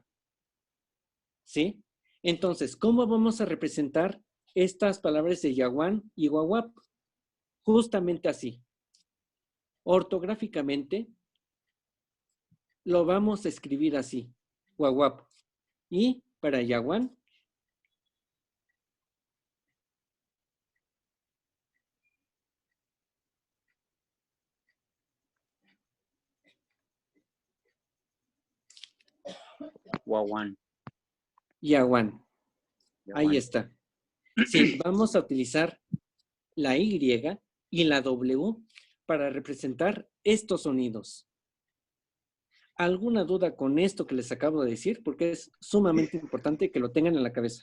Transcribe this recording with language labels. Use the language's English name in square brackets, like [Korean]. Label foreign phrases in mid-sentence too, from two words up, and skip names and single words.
[Spanish] ¿Sí? Entonces, ¿cómo vamos a representar estas palabras de yawan y wawap? Justamente así. Ortográficamente, lo vamos a escribir así. Wawap, Y para yaguán, Guaguán. yaguán. Ahí Yaguán. está. Sí, vamos a utilizar la Y y la W para representar estos sonidos. ¿Alguna duda con esto que les acabo de decir? Porque es sumamente importante que lo tengan en la cabeza.